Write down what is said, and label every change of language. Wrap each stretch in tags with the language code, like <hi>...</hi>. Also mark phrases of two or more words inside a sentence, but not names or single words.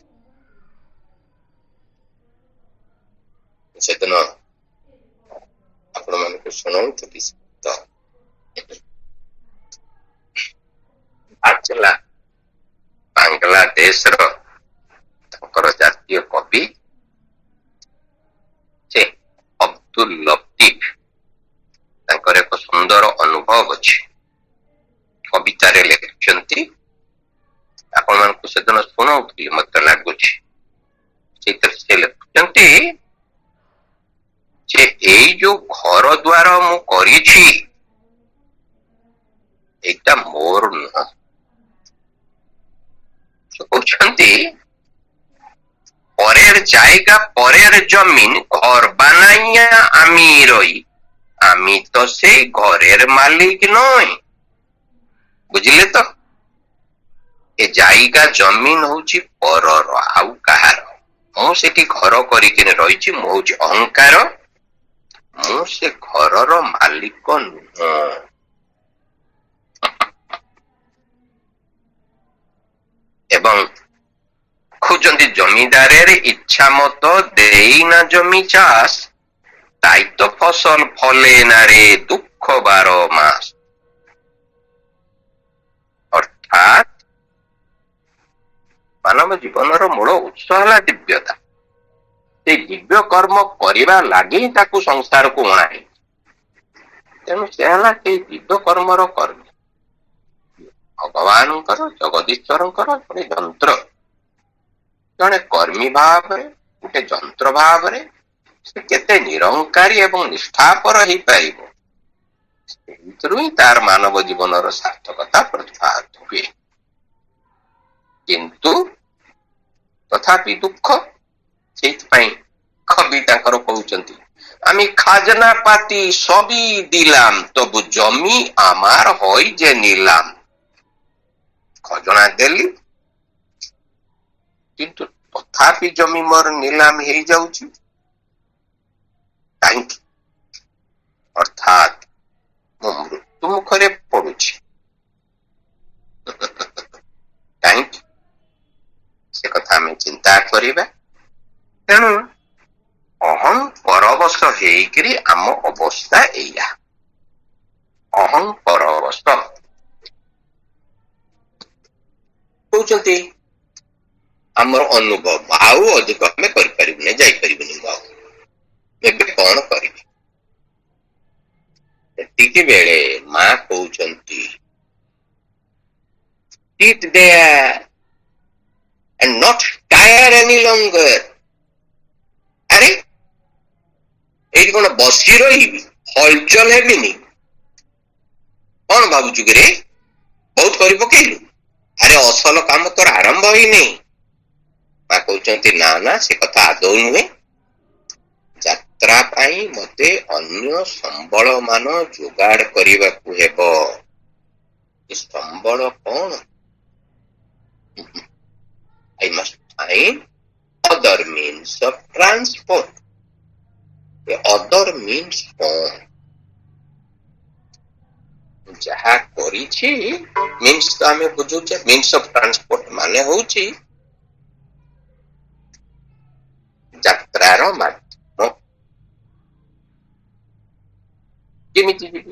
<or>ସେଦିନ ଆପଣ ମାନଙ୍କୁ ଶୁଣାଉଥିଲି ତ ଆଚଲା ବାଂଲାଦେଶର ତାଙ୍କର ଜାତୀୟ କବି ସେ ଅବ୍ଦୁଲ ଲତୀଫ, ତାଙ୍କର ଏକ ସୁନ୍ଦର ଅନୁଭବ ଅଛି, କବିତାରେ ଲେଖିଛନ୍ତି। ଆପଣ ମାନଙ୍କୁ ସେଦିନ ଶୁଣାଉଥିଲି, ମତେ ଲାଗୁଛି ସେଇଥିରେ ସେ ଲେଖୁଛନ୍ତି ଯେ ଏଇ ଯୋଉ ଘର ଦ୍ୱାର ମୁଁ କରିଛି</or> <bn>এইটা মোর নয়।</bn> <or>ସେ କହୁଛନ୍ତି</or> <bn>পরের জায়গা, পরের জমিন, ঘর বানাইয়া আমি রই, আমি তো সেই ঘরের মালিক নই।</bn> <or>ବୁଝିଲେ ତ? ଏ ଜାଇଗା ଜମିନ ହଉଛି ପରର, ଆଉ କାହାର। ମୁଁ ସେଠି ଘର କରିକିନି ରହିଛି, ମୁଁ ହଉଛି ଅହଙ୍କାର, ମୁଁ ସେ ଘରର ମାଲିକ ନୁହଁ। ଏବଂ ଖୋଜନ୍ତି</or> <bn>জমিদারের ইচ্ছা মতো দেই না জমি চাষ, তাই তো ফসল ফলে না রে দুঃখ 12 মাস।</bn> <or>অর্থাৎ ମାନବ ଜୀବନର ମୂଳ ଉତ୍ସ ହେଲା ଦିବ୍ୟତା। ସେଇ ଦିବ୍ୟ କର୍ମ କରିବା ଲାଗି ତାକୁ ସଂସାରକୁ ଅଣାଏ। ତେଣୁ ସେ ହେଲା ସେଇ ଦିବ୍ୟ କର୍ମର କର୍ମୀ, ଭଗବାନଙ୍କର, ଜଗଦୀଶ୍ୱରଙ୍କର ଜଣେ ଯନ୍ତ୍ର, ଜଣେ କର୍ମୀ ଭାବରେ, ଗୋଟେ ଯନ୍ତ୍ର ଭାବରେ ସେ କେତେ ନିରଙ୍କାରୀ ଏବଂ ନିଷ୍ଠାପର ହେଇପାରିବ, ସେଥିରୁ ହିଁ ତାର ମାନବ ଜୀବନର ସାର୍ଥକତା ପ୍ରତିଭାତ ହୁଏ। କିନ୍ତୁ ତଥାପି ଦୁଃଖ। ସେଇଥିପାଇଁ କବି ତାଙ୍କର କହୁଛନ୍ତି,</or> <bn>আমি খাজনা পাতি সবই দিলাম, তবু জমি আমার হয় যে নিলাম।</bn> <or>ଖଜଣା ଦେଲି କିନ୍ତୁ ତଥାପି ଜମି ମୋର ନିଲାମ ହେଇଯାଉଛି। କାହିଁକି? ଅର୍ଥାତ୍ ମୁଁ ମୃତ୍ୟୁ ମୁଖରେ ପଡୁଛି। କାହିଁକି? ସେ କଥା ଆମେ ଚିନ୍ତା କରିବା। ତେଣୁ ଅହଂ ପରବଶ ହେଇକିରି ଆମ ଅବସ୍ଥା ଏଇଆ, ଅହଂ ପରବଶ। କହୁଛନ୍ତି ଆମର ଅନୁଭବ ଆଉ ଅଧିକ ଆମେ କରିପାରିବୁନି, ଯାଇପାରିବୁନି, ମୁଁ ଆଉ ଏବେ କଣ କରିବି? ସେତିକି ବେଳେ ମା କହୁଛନ୍ତି</or> <en>sit there and not tire any longer।</en> <or>ଆରେ ଏଇଠି କଣ ବସି ରହିବି, ହଲଚଲ ହେବିନି? କଣ ଭାବୁଛୁ କି ରେ, ବହୁତ କରି ପକେଇଲୁ? ଆରେ ଅସଲ କାମ ତୋର ଆରମ୍ଭ ହେଇନି। ମା କହୁଛନ୍ତି ନା ନା, ସେ କଥା ଆଦୌ ନୁହେଁ। ଯାତ୍ରା ପାଇଁ ମତେ ଅନ୍ୟ ସମ୍ବଳ ମାନ ଯୋଗାଡ଼ କରିବାକୁ ହେବ। ଏ ସମ୍ବଳ କଣ?</or> <en>I must find other means of transport. The other means କଣ?</en> <or>ଯାହା କରିଛି ମିନ୍ସ ତ ଆମେ ବୁଝୁଛେ,</or> <en>means of transport</en> <or>ମାନେ ହଉଛି ଯାତ୍ରାର ମାଧ୍ୟମ। କେମିତି ଯିବି?</or>